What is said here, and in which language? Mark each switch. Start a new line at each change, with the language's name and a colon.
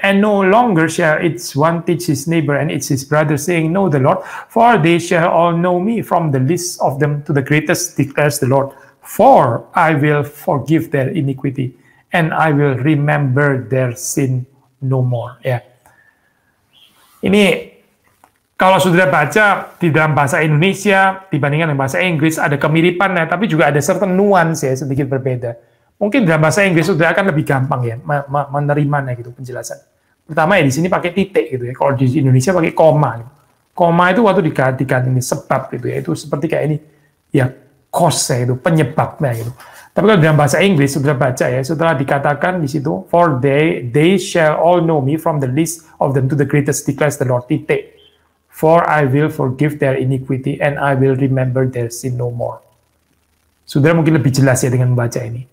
English: And no longer shall its one teach his neighbor and it's his brother, saying, know the Lord, for they shall all know me, from the least of them to the greatest, declares the Lord. For I will forgive their iniquity, and I will remember their sin no more.
Indonesian: Ya. Ini kalau sudah baca di dalam bahasa Indonesia dibandingkan dengan bahasa Inggris ada kemiripannya, tapi juga ada
English: certain nuance
Indonesian: ya sedikit berbeda. Mungkin dalam bahasa Inggris sudah akan lebih gampang ya menerimanya gitu penjelasan. Pertama ya di sini pakai titik gitu ya. Kalau di Indonesia pakai koma. Gitu. Koma itu waktu diganti ini sebab gitu ya. Itu seperti kayak ini ya cause ya itu penyebabnya gitu. Tapi kalau dalam bahasa Inggris sudah baca ya setelah dikatakan di situ
English: for they shall all know me from the least of them to the greatest, declares the Lord,
Indonesian: titik.
English: For I will forgive their iniquity and I will remember their sin no more.
Indonesian: Sudah mungkin lebih jelas ya dengan membaca ini.